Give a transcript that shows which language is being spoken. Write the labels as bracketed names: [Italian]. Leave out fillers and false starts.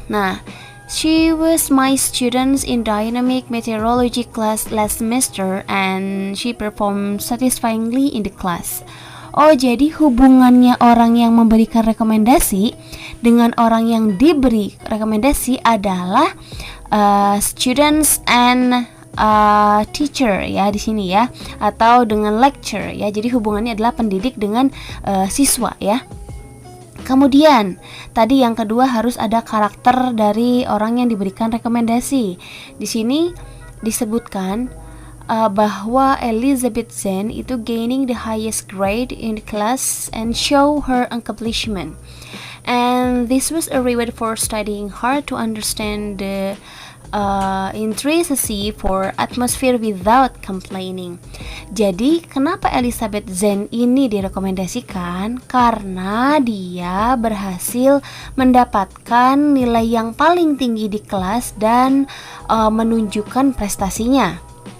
[English] Nah, she was my student in dynamic meteorology class last semester and she performed satisfyingly in the class. [Indonesian] Oh, jadi hubungannya orang yang memberikan rekomendasi dengan orang yang diberi rekomendasi adalah [English] students and teacher [Indonesian] ya di sini ya, atau dengan lecture ya. Jadi hubungannya adalah pendidik dengan siswa ya. Kemudian tadi yang kedua harus ada karakter dari orang yang diberikan rekomendasi. Di sini disebutkan bahwa [English] Elizabeth Zen itu gaining the highest grade in the class and show her accomplishment. And this was a reward for studying hard to understand the intricacy for atmosphere without complaining. [Indonesian] Jadi kenapa Elizabeth Zen ini direkomendasikan? Karena dia berhasil mendapatkan nilai yang paling tinggi di kelas dan menunjukkan prestasinya.